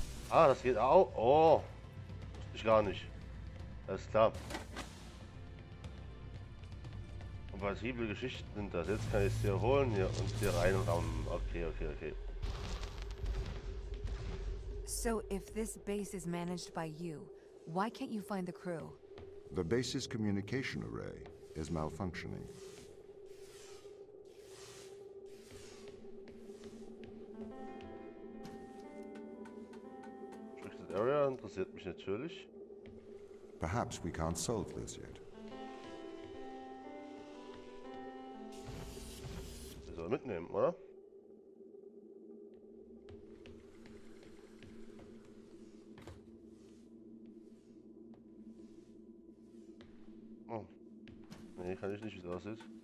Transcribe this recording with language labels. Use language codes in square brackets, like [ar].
[de] Ah, das geht auch. Oh. Wusste ich gar nicht. Alles klar. Kompatible Geschichten sind das. Jetzt kann ich es hier holen hier und hier reinrammen. Okay, okay, okay. [en] So if this base is managed by you, why can't you find the crew? The base's communication array is malfunctioning. [de] Restricted Area interessiert mich natürlich. [en] Perhaps we can't solve this yet. [de] Wir sollen mitnehmen, oder? Oh. Nee, kann ich nicht, wie es aussieht.